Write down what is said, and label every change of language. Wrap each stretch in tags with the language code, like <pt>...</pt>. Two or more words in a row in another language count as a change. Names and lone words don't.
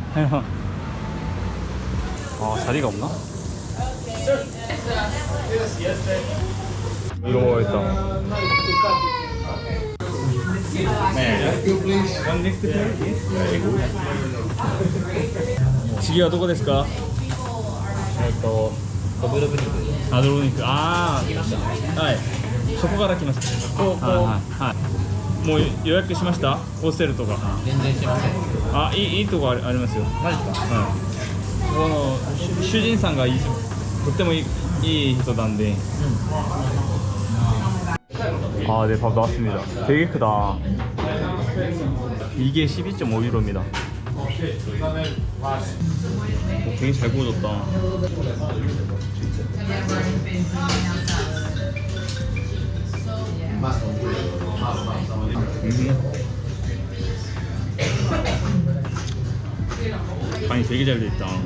<ko>자리가 없나? 이거 먹어야겠다.</ko> <ja>지기가 도거 ですか? ドブロブ肉。はい。そこから来ました。はい。もう予約しました？ホステルとか。全然しません。いいとこありますよ。マジですか？はい。この主人さんがとってもいい人なんで。</ja> <ko>네, 밥 나왔습니다. 되게 크다. 이게 12.5유로입니다. 되게 잘 구워졌다. 간이 되게 잘 돼있다.</ko>